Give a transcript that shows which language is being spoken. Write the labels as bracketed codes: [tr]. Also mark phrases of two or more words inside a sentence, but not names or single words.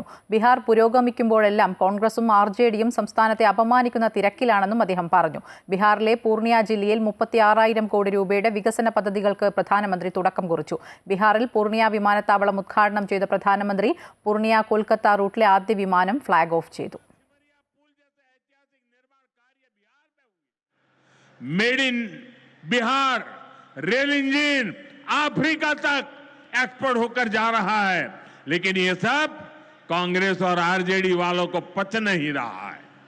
[ml] ബീഹാർ പുരോഗമിക്കുമ്പോഴെല്ലാം കോൺഗ്രസും RJDയും സംസ്ഥാനത്തെ അപമാനിക്കുന്ന തിരക്കിലാണെന്നും അദ്ദേഹം പറഞ്ഞു. ബീഹാറിലെ പൂർണിയ ജില്ലയിൽ 36,000 കോടി രൂപയുടെ വികസന പദ്ധതികൾക്ക് പ്രധാനമന്ത്രി തുടക്കം കുറിച്ചു. ബീഹാറിൽ പൂർണിയ വിമാനത്താവളം ഉദ്ഘാടനം ചെയ്ത പ്രധാനമന്ത്രി പൂർണിയ കൊൽക്കത്ത റൂട്ടിലെ ആദ്യ വിമാനം [en] flag off [ml] ചെയ്തു. [en] made in [hi] बिहार [en] rail engine [hi] अफ्रीका तक एक्सपोर्ट होकर जा रहा है, लेकिन ये सब कांग्रेस और RJD वालों को पच नहीं रहा है.